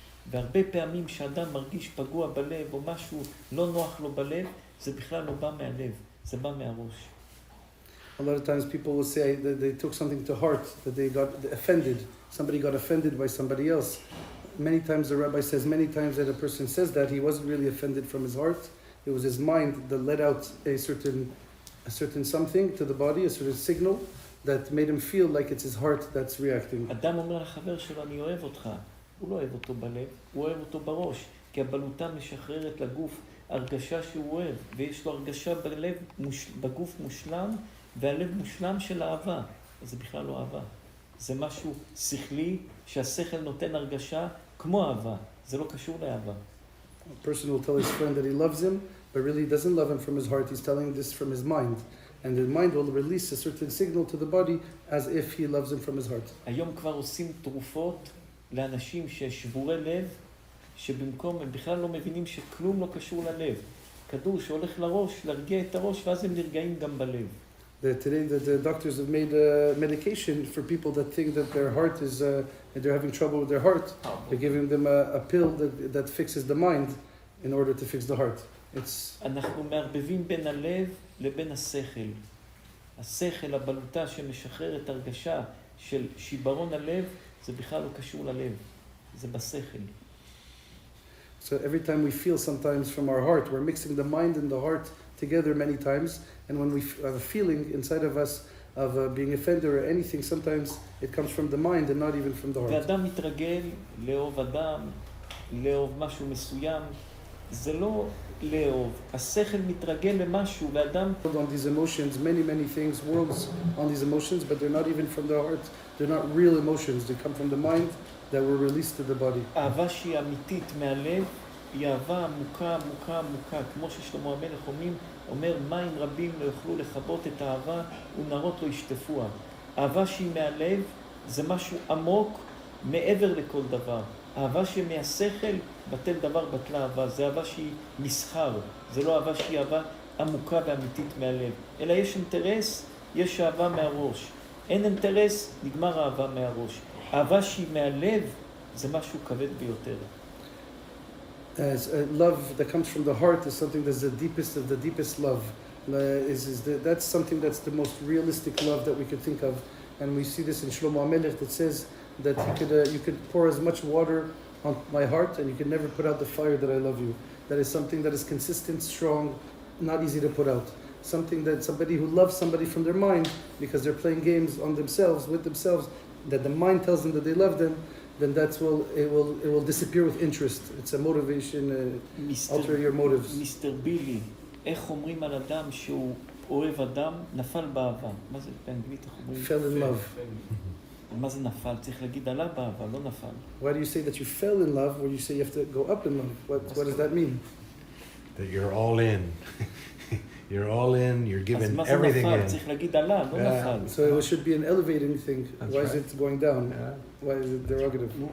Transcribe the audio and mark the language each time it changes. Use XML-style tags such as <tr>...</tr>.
<he>והרבה פעמים שאדם מרגיש פגוע בלב, או משהו לא נוח לו בלב, זה בכלל לא בא מהלב, זה בא מהראש.</he> <en>A lot of times people will say that they took something to heart, that they got offended. Somebody got offended by somebody else. Many times the rabbi says, many times that a person says that, he wasn't really offended from his heart. It was his mind that let out a certain something to the body, a certain signal that made him feel like it's his heart that's reacting.</en> <he>אדם אומר לחבר שלו, אני אוהב אותך. הוא לא אוהב אותו בלב, הוא אוהב אותו בראש. כי הבלוטה משחררת לגוף הרגשה שהוא אוהב. ויש לו הרגשה בלב, בגוף מושלם, והלב מושלם של אהבה. אז זה בכלל לא אהבה. זה משהו שכלי שהשכל נותן הרגשה כמו אהבה. זה לא קשור לאהבה.</he> <en>A person will tell his friend that he loves him, but really he doesn't love him from his heart. He's telling this from his mind. And the mind will release a certain signal to the body as if he loves him from his heart.</en> <he>היום כבר עושים תרופות לאנשים ששבורי לב, שבמקום הם בכלל לא מבינים שכלום לא קשור ללב. כדור שהולך לראש, להרגיע את הראש, ואז הם נרגעים גם בלב.</he> <en>Today the doctors have made medication for people that think that their heart is, that they're having trouble with their heart. They're giving them a pill that fixes the mind in order to fix the heart.</en> <he>אנחנו מערבבים בין הלב לבין השכל. השכל, הבלוטה שמשחררת הרגשה של שיברון הלב, זה בכלל לא קשור ללב. זה בשכל.</he> <en>So every time we feel sometimes from our heart, we're mixing the mind and the heart together many times, and when we have a feeling inside of us of being offended or anything, sometimes it comes from the mind and not even from the heart.</en> <he>ואדם מתרגל לאהוב אדם, לאהוב משהו מסוים, זה לא לאהוב. השכל מתרגל למשהו, ואדם...</he> <en>On these emotions, many things, worlds on these emotions, but they're not even from the heart. They're not real emotions. They come from the mind that were released to the body.</en> <he>אהבה שהיא אמיתית מהלב, היא אהבה עמוקה, עמוקה, עמוקה. כמו ששלמה המלך אומר, מים רבים לא יוכלו לכבות את האהבה, ונרות לא ישטפוה. אהבה שהיא מהלב, זה משהו עמוק, מעבר לכל דבר. אהבה שמהשכל, בטל דבר בטלה אהבה. זה אהבה שהיא מסחר. זה לא אהבה שהיא אהבה עמוקה ואמיתית מהלב. אלא יש אינטרס, יש אהבה מהראש. אין אינטרס, נגמר אהבה מהראש. אהבה שהיא מהלב, זה משהו כבד ביותר.</he> <en>As love that comes from the heart is something that's the deepest of the deepest love. That's something that's the most realistic love that we could think of. And we see this in Shlomo HaMelech that says that you could pour as much water on my heart and you can never put out the fire that I love you. That is something that is consistent, strong, not easy to put out. Something that somebody who loves somebody from their mind because they're playing games on themselves, with themselves, that the mind tells them that they love them, then it will disappear with interest. It's a motivation, alter your motives.</en> <he>מיסטר בילי, איך אומרים על אדם שהוא אוהב אדם, נפל באהבה. מה זה באנגלית? איך אומרים?</he> <en>Fell in love.</en> <he>מה זה נפל? צריך להגיד עלה באהבה, לא נפל.</he> <en>Why do you say that you fell in love when you say you have to go up in love? What does that mean? That you're all in. You're all in, you're giving everything in.</en> <he>צריך להגיד עלה, לא נפל.</he> <en>So it should be an elevating thing. Why is it going down? Why is it derogative?</en>